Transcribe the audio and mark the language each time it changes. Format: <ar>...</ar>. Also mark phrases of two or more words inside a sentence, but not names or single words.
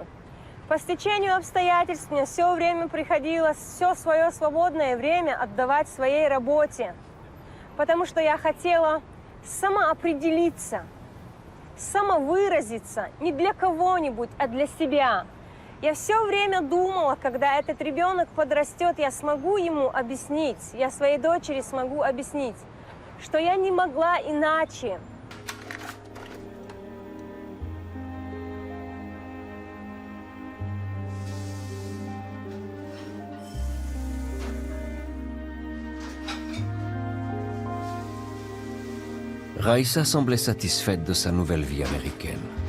<ru>По стечению обстоятельств мне все время приходилось все свое свободное время отдавать своей работе, потому что я хотела самоопределиться, самовыразиться не для кого-нибудь, а для себя. Я все время думала, когда этот ребенок подрастет, я смогу ему объяснить, я своей дочери смогу объяснить, что я не могла иначе.</ru> <fr>Raïssa semblait satisfaite de sa nouvelle vie américaine.</fr>